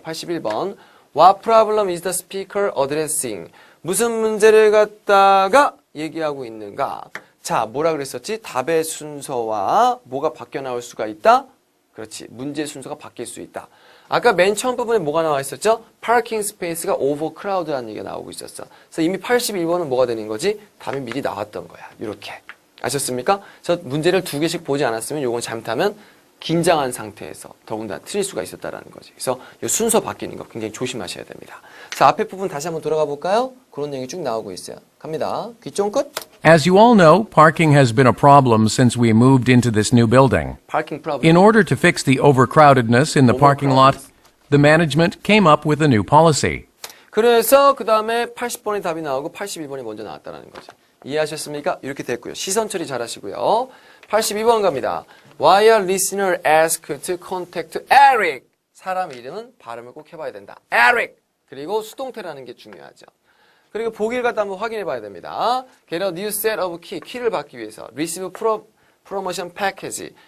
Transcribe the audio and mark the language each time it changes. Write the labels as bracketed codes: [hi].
[en] 81번 What problem is the speaker addressing? [ko] 무슨 문제를 갖다가 얘기하고 있는가? 자, 뭐라 그랬었지? 답의 순서와 뭐가 바뀌어 나올 수가 있다? 그렇지. 문제 순서가 바뀔 수 있다. 아까 맨 처음 부분에 뭐가 나와 있었죠? 파킹 스페이스가 오버크라우드라는 얘기가 나오고 있었어. 그래서 이미 81번은 뭐가 되는 거지? 답이 미리 나왔던 거야. 이렇게. 아셨습니까? 그래서 문제를 2개씩 보지 않았으면 요건 잘못하면 긴장한 상태에서 더군다나 틀릴 수가 있었다라는 거지. 그래서 이 순서 바뀌는 거 굉장히 조심하셔야 됩니다. 자, 앞에 부분 다시 한번 돌아가 볼까요? 그런 얘기 쭉 나오고 있어요. 갑니다. 귀 쫑긋. [en] As you all know, parking has been a problem since we moved into this new building. [ko] 파킹 프로블럼. [en] In order to fix the overcrowdedness in the parking lot, the management came up with a new policy. [ko] 그래서 그 다음에 80번의 답이 나오고 81번이 먼저 나왔다는 거죠. 이해하셨습니까? 이렇게 됐고요. 시선 처리 잘 하시고요. 82번 갑니다. [en] Why are listener asked to contact Eric? [ko] 사람 이름은 발음을 꼭 해봐야 된다. [en] Eric. [ko] 그리고 수동태라는 게 중요하죠. 그리고 보기를 갖다 한번 확인해 봐야 됩니다. [en] Get a new set of key. [ko] 키를 받기 위해서. [en] Receive promotion package.